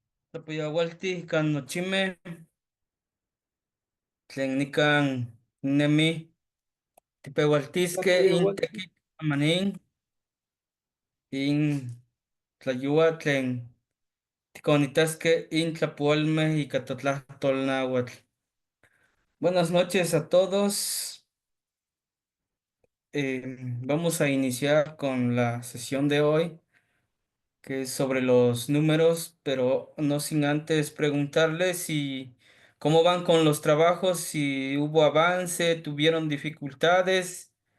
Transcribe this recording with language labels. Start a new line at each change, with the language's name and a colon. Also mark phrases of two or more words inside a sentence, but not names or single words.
Nahuatl languages: Tapayawalti kan nochime tlen nikan nemi tipewaltiske in tekit amanin in tlayua tlen tikonitaske in tlapualme ika totlahtol nahuatl.
Spanish: Buenas noches a todos. Vamos a iniciar con la sesión de hoy, que es sobre los números, pero no sin antes preguntarles si cómo van con los trabajos, si hubo avance, tuvieron dificultades.